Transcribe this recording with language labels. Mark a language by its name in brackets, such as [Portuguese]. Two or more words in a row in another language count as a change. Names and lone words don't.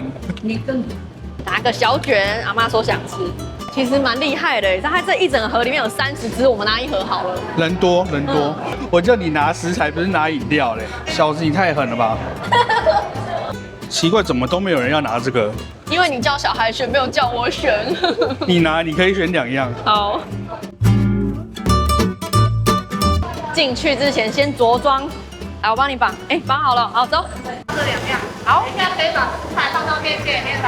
[Chinese] 拿個小卷，阿媽說想吃。其實蠻厲害的，它這一整盒裡面有30隻，我們拿1盒好了。人多，我叫你拿食材，不是拿飲料嘞。小子，你太狠了吧！奇怪，怎麼都沒有人要拿這個？因為你叫小孩選，沒有叫我選。你拿，你可以選2樣。好。進去之前先着裝，來，我幫你綁。哎，綁好了，好走。這2樣，好，現在可以把食材放到面線裡面來。